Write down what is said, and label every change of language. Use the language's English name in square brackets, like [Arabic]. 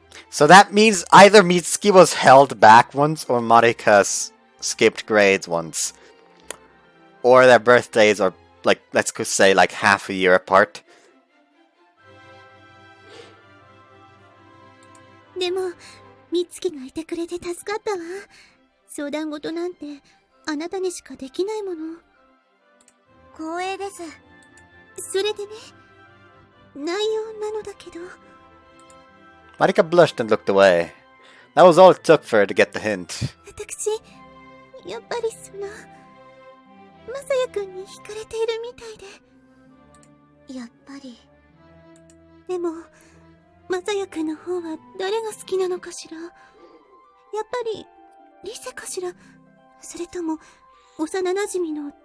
[English] So that means either Mitsuki was held back once, or Marika skipped grades once. Or their birthdays are, like, let's say, like half a year apart. [Japanese] でも、美月がいてくれて助かったわ。相談事なんて、あなたにしかできないもの。光栄です。それでね、内容なのだけど。 [English] Marika blushed and looked away. That was all it took for her to get the hint. [Japanese] 私、やっぱりまさやくんに惹かれているみたいで。やっぱり。でも、まさやくんの方は誰が好きなのかしら。やっぱり、リセかしら。それとも、幼馴染の